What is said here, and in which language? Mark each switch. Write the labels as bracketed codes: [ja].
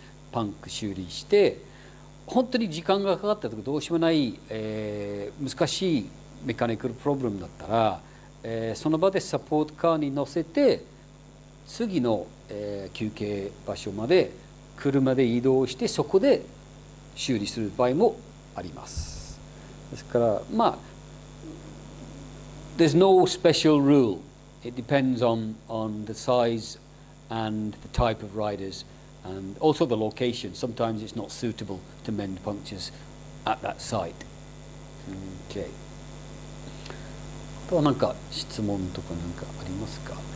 [ja] パンク修理して、本当に時間がかかったとかどうしようもない、難しいメカニカルプロブレムだったら、その場でサポートカーに乗せて次の、休憩場所まで車で移動して、そこで修理する場合もあります。ですから [en] there's no special rule. It depends on the size and the type of riders, and also the location. Sometimes it's not suitable to mend punctures at that site. Okay. [ja] あとは何か質問とか何かありますか？